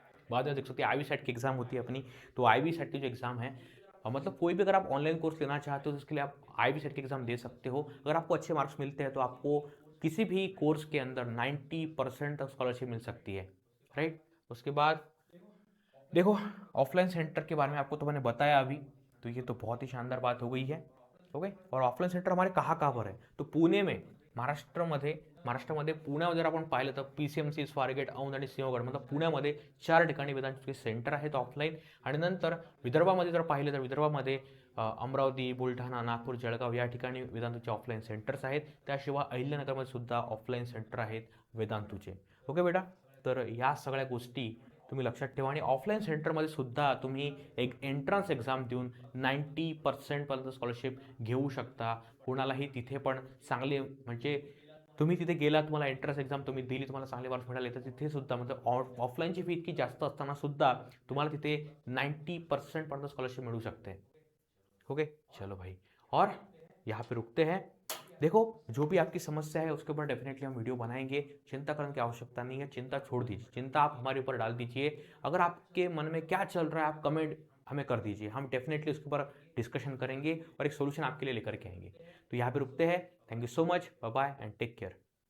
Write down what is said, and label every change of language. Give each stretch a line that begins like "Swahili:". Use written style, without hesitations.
Hindi: बाद में देख सकते हैं आईवी सेट की एग्जाम होती है अपनी, तो आईवी सेट की जो एग्जाम है, मतलब कोई भी अगर आप ऑनलाइन कोर्स लेना चाहते हो तो उसके लिए आप आईवी सेट की एग्जाम दे सकते हो। अगर आपको अच्छे मार्क्स मिलते हैं तो आपको किसी भी कोर्स के अंदर 90% तक स्कॉलरशिप मिल सकती है, राइट। उसके बाद देखो ऑफलाइन सेंटर के बारे में आपको तो मैंने बताया अभी, तो ये तो बहुत ही शानदार बात हो गई है, ओके। और ऑफलाइन सेंटर हमारे कहाँ कहाँ पर आहे, तो पुणे में,
Marathi: महाराष्ट्रामध्ये पुण्यामध्ये जर आपण पाहिलं तर PCMC, स्वारगेट, औंध आणि सिंहगड, मतलब पुण्यामध्ये 4 ठिकाणी वेदांतचे सेंटर आहेत ऑफलाईन। आणि नंतर विदर्भामध्ये जर पाहिलं तर विदर्भामध्ये अमरावती, बुलढाणा, नागपूर, जळगाव या ठिकाणी वेदांतूचे ऑफलाईन सेंटर्स आहेत। त्याशिवाय अहिल्यानगरमध्ये सुद्धा ऑफलाईन सेंटर आहेत वेदांतूचे, ओके बेटा। तर या सगळ्या गोष्टी तुम्ही लक्षात ठेवा। आणि ऑफलाईन सेंटरमध्ये सुद्धा तुम्ही एक एंट्रन्स एक्झाम देऊन 90% पर्यंत स्कॉलरशिप घेऊ शकता। कोणालाही तिथे पण चांगले, म्हणजे तुम्ही तिथे गेला, तुम्हाला एंट्रन्स एक्झाम तुम्ही दिली, तुम्हाला चांगले मार्क्स मिळाले, तर तिथे सुद्धा मतलब ऑफलाईनची फी इतकी जास्त असताना सुद्धा तुम्हाला तिथे 90% पर्यंत स्कॉलरशिप मिळू शकते, ओके।
Hindi: चलो भाई, और यहाँ पे रुकते हैं। देखो जो भी आपकी समस्या है उसके ऊपर डेफिनेटली हम वीडियो बनाएंगे, चिंता करने की आवश्यकता नहीं है, चिंता छोड़ दीजिए, चिंता आप हमारे ऊपर डाल दीजिए। अगर आपके मन में क्या चल रहा है आप कमेंट हमें कर दीजिए, हम डेफिनेटली उसके ऊपर डिस्कशन करेंगे और एक सोल्यूशन आपके लिए लेकर के आएंगे। तो यहाँ पे रुकते हैं। Thank you so much, bye bye and take care.